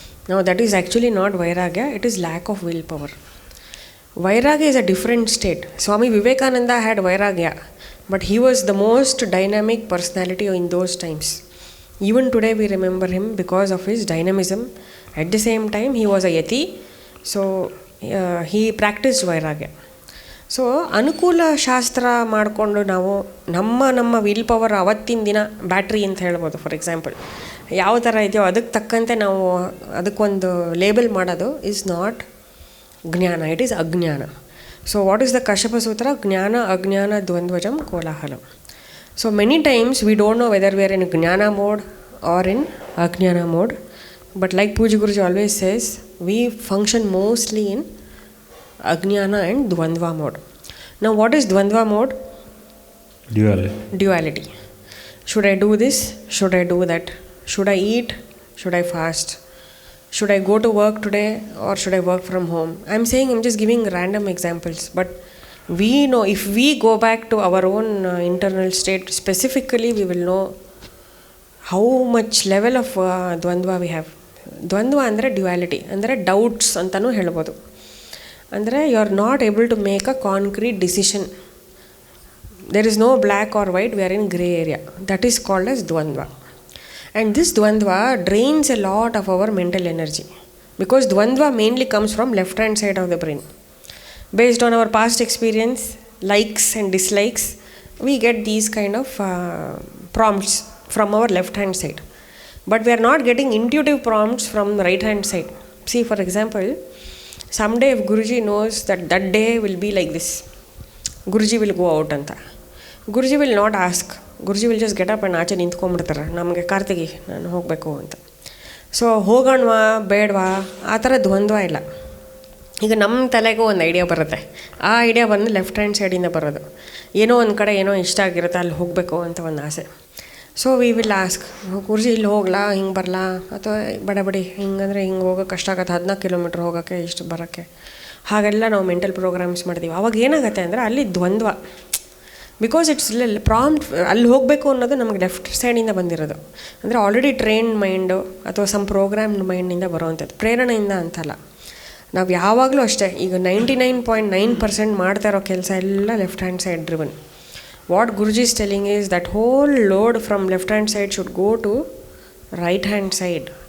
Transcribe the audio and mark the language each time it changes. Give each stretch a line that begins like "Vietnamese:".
English: Now that is actually not vairagya, it is lack of willpower. Vairagya is a different state. Swami Vivekananda had vairagya, but he was the most dynamic personality in those times. Even today we remember him because of his dynamism. At the same time he was a yati, so he practiced vairagya.
Kannada: So ಅನುಕೂಲ ಶಾಸ್ತ್ರ ಮಾಡಿಕೊಂಡು ನಾವು ನಮ್ಮ will power ಅವತ್ತಿನ ದಿನ battery ಅಂತ ಹೇಳ್ಬೋದು. For example ಯಾವ ಥರ ಇದೆಯೋ ಅದಕ್ಕೆ ತಕ್ಕಂತೆ ನಾವು ಅದಕ್ಕೊಂದು ಲೇಬಲ್ ಮಾಡೋದು
English: Is not ಜ್ಞಾನ, it is ಅಜ್ಞಾನ. So what is the Kashyapa Sutra?
Sanskrit: ಜ್ಞಾನ ಅಜ್ಞಾನ ದ್ವಂದ್ವಜಂ ಕೋಲಾಹಲಂ.
English: So many times we don't know whether we are in jnana mode or in ajnana mode. But like Pujya Guruji always says, we function mostly in Ajnana and Dvandva mode. Now what is Dvandva mode? Duality. Should I do this? Should I do that? Should I eat? Should I fast? Should I go to work today or should I work from home? I'm just giving random examples, but we know, if we go back to our own internal state specifically, we will know how much level of Dvandva we have. Dvandva ಅಂದರೆ duality, ಅಂದರೆ doubts
Kannada: ಅಂತಲೂ ಹೇಳ್ಬೋದು.
English: ಅಂದರೆ you are not able to make a concrete decision. There is no black or white, we are in grey area. That is called as ದ್ವಂದ್ವ. And this ದ್ವಂದ್ವ drains a lot of our mental energy, because ದ್ವಂದ್ವ mainly comes from left hand side of the brain. Based on our past experience, likes and dislikes, we get these kind of prompts from our left hand side. But we are not getting intuitive prompts from the right hand side. See, for example, someday if Guruji knows that that day will be like this, Guruji will go out anta. Guruji will not ask.
Kannada: Guruji
English: will just get up and
Kannada: ಆಚೆ ನಿಂತ್ಕೊಂಡ್ಬಿಡ್ತಾರೆ, ನಮಗೆ ಕಾರ್ತಿಗೆ ನಾನು ಹೋಗಬೇಕು ಅಂತ. So ಹೋಗೋಣವಾ ಬೇಡವಾ ಆ ಥರ ದ್ವಂದ್ವ ಇಲ್ಲ. ಈಗ ನಮ್ಮ ತಲೆಗೂ ಒಂದು ಐಡಿಯಾ ಬರುತ್ತೆ, ಆ ಐಡಿಯಾ ಬಂದು ಲೆಫ್ಟ್ ಹ್ಯಾಂಡ್ ಸೈಡಿಂದ ಬರೋದು. ಏನೋ ಒಂದು ಕಡೆ ಏನೋ ಇಷ್ಟ ಆಗಿರುತ್ತೆ, ಅಲ್ಲಿ ಹೋಗಬೇಕು ಅಂತ ಒಂದು ಆಸೆ.
English: so we will ask,
Kannada: ಗುರುಜಿ ಇಲ್ಲಿ ಹೋಗ್ಲಾ, ಹಿಂಗೆ ಬರಲಾ, ಅಥವಾ ಬಡಬಡಿ ಹಿಂಗಂದರೆ ಹಿಂಗೆ ಹೋಗೋಕೆ ಕಷ್ಟ ಆಗುತ್ತೆ, 14 ಕಿಲೋಮೀಟ್ರ್ ಹೋಗೋಕ್ಕೆ, ಇಷ್ಟು ಬರೋಕ್ಕೆ. ಹಾಗೆಲ್ಲ ನಾವು ಮೆಂಟಲ್ ಪ್ರೋಗ್ರಾಮ್ಸ್ ಮಾಡ್ತೀವಿ. ಅವಾಗ ಏನಾಗುತ್ತೆ ಅಂದರೆ ಅಲ್ಲಿ ದ್ವಂದ್ವ,
English: Because it's prompt.
Kannada: ಅಲ್ಲಿ ಹೋಗಬೇಕು ಅನ್ನೋದು ನಮಗೆ ಲೆಫ್ಟ್ ಸೈಡಿಂದ ಬಂದಿರೋದು. ಅಂದರೆ ಆಲ್ರೆಡಿ ಟ್ರೈನ್ಡ್ ಮೈಂಡು ಅಥವಾ ಸಮ್ ಪ್ರೋಗ್ರಾಮ್ಡ್ ಮೈಂಡಿಂದ ಬರೋವಂಥದ್ದು, ಪ್ರೇರಣೆಯಿಂದ ಅಂತಲ್ಲ. ನಾವು ಯಾವಾಗಲೂ ಅಷ್ಟೇ, ಈಗ 99.9% ಮಾಡ್ತಾ ಇರೋ ಕೆಲಸ ಎಲ್ಲ left hand side driven.
English: What Guruji is telling is that whole load from left hand side should go to right hand side.